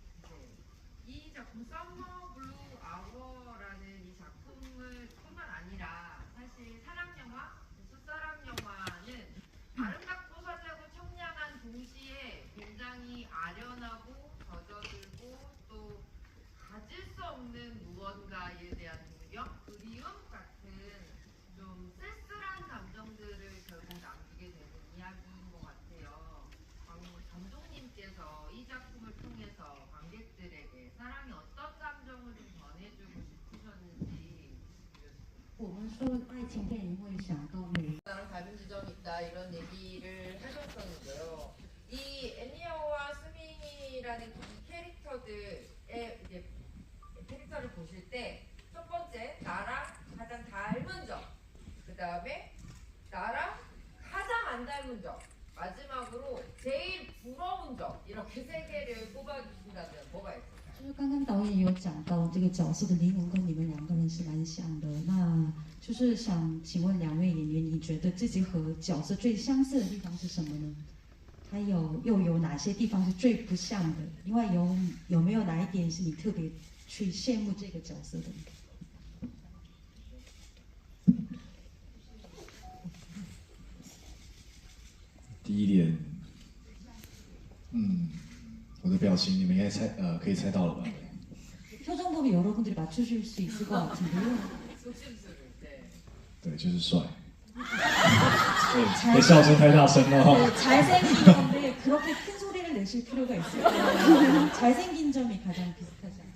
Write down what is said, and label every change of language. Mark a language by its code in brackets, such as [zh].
[ko] 네, 이 작품 썸머 블루 아워라는 이 작품을 뿐만 아니라 사실 사랑 영화, 첫사랑 영화는 아름답고 설레고 청량한 동시에 굉장히 아련하고 젖어들고 또 가질 수 없는 무언가에 대한 동경, 그리움 같은 좀 쓸쓸한 감정들을 결국 남기게 되는 이야기인 것 같아요. 감독님께서 이 작품을 통해서 관객들에게 사랑의 어떤 감정을 좀 전해주고 싶으셨는지. [zh] 我们说爱情电影会想到美 [ko] 나랑 닮은 지점이 있다 이런 얘기를 하셨었는데요. 이 애니어와 스밍이라는 이 캐릭터들의 이제 캐릭터를 보실 때 첫 번째 나랑 가장 닮은 점, 그 다음에 나랑 가장 안 닮은 점, 마지막으로 제일 부러운 점 이렇게 세 개를 꼽아주신다면 뭐가 있을까요? [zh] 就是刚刚导演有讲到这个角色的灵魂跟你们两个人是蛮像的，那就是想请问两位演员，你觉得自己和角色最相似的地方是什么呢？还有又有哪些地方是最不像的？另外有没有哪一点是你特别去羡慕这个角色的？第一点，我的表情你们应该可以猜到了吧？ [ko] 표정 보면 여러분들이 맞추실 수 있을 것 같은데요. 조심스를 때. [zh] 对，就是帅。对，笑声太大声了。 [ko] 네, 잘생긴 건데 그렇게 큰 소리를 내실 필요가 있을까요? 잘생긴 점이 가장 비슷하지 않나요?